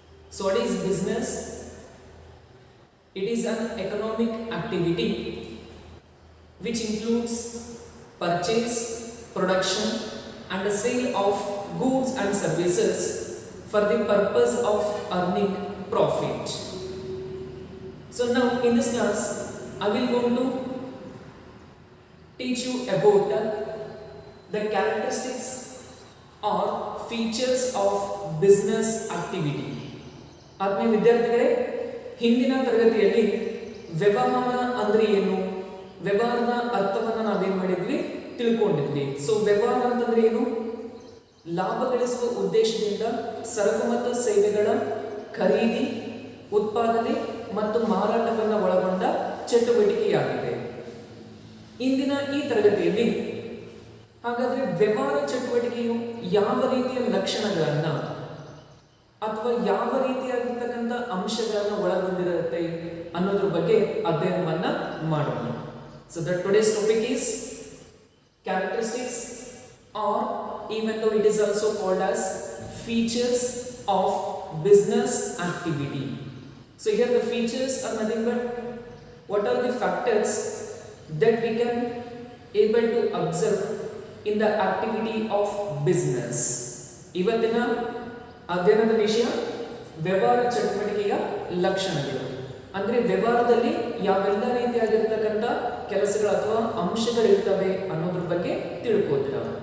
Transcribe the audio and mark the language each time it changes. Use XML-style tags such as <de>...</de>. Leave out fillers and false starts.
<en>So what is business? It is an economic activity which includes purchase, production and the sale of goods and services for the purpose of earning profit. So now in this class, I will going to teach you about the characteristics or features of business activity.</en> <kn>ಆತ್ಮೀಯ ವಿದ್ಯಾರ್ಥಿಗಳೇ, ಹಿಂದಿನ ತರಗತಿಯಲ್ಲಿ ವ್ಯವಹಾರ ಅಂದ್ರೆ ಏನು, ವ್ಯವಹಾರದ ಅರ್ಥವನ್ನು ನಾವೇನ್ ಮಾಡಿದ್ವಿ ತಿಳ್ಕೊಂಡಿದ್ವಿ. ಸೊ ವ್ಯವಹಾರ ಅಂತಂದ್ರೆ ಏನು? ಲಾಭ ಗಳಿಸುವ ಉದ್ದೇಶದಿಂದ ಸರಕು ಮತ್ತು ಸೇವೆಗಳ ಖರೀದಿ, ಉತ್ಪಾದನೆ ಮತ್ತು ಮಾರಾಟವನ್ನು ಒಳಗೊಂಡ ಚಟುವಟಿಕೆಯಾಗಿದೆ. ಇಂದಿನ ಈ ತರಗತಿಯಲ್ಲಿ ಹಾಗಾದ್ರೆ ವ್ಯವಹಾರ ಚಟುವಟಿಕೆಯು ಯಾವ ರೀತಿಯ ಲಕ್ಷಣಗಳನ್ನ ಅಥವಾ ಯಾವ ರೀತಿಯಾಗಿರ್ತಕ್ಕಂಥ ಅಂಶಗಳನ್ನು ಒಳಗೊಂಡಿರುತ್ತೆ ಅನ್ನೋದ್ರ ಬಗ್ಗೆ ಅಧ್ಯಯನವನ್ನ ಮಾಡೋಣ.</kn> <en>So the today's topic is characteristics, or even though it is also called as features of business activity. So here the features are nothing but what are the factors that we can able to observe in the activity of business.</en> <kn>ಇವತ್ತಿನ ಅಧ್ಯಯನದ ವಿಷಯ ವ್ಯವಹಾರ ಚಟುವಟಿಕೆಯ ಲಕ್ಷಣಗಳು. ಅಂದ್ರೆ ವ್ಯವಹಾರದಲ್ಲಿ ಯಾವೆಲ್ಲ ರೀತಿಯಾಗಿರ್ತಕ್ಕಂಥ ಕೆಲಸಗಳು ಅಥವಾ ಅಂಶಗಳಿರ್ತವೆ ಅನ್ನೋದ್ರ ಬಗ್ಗೆ ತಿಳ್ಕೋತೀರ.</kn>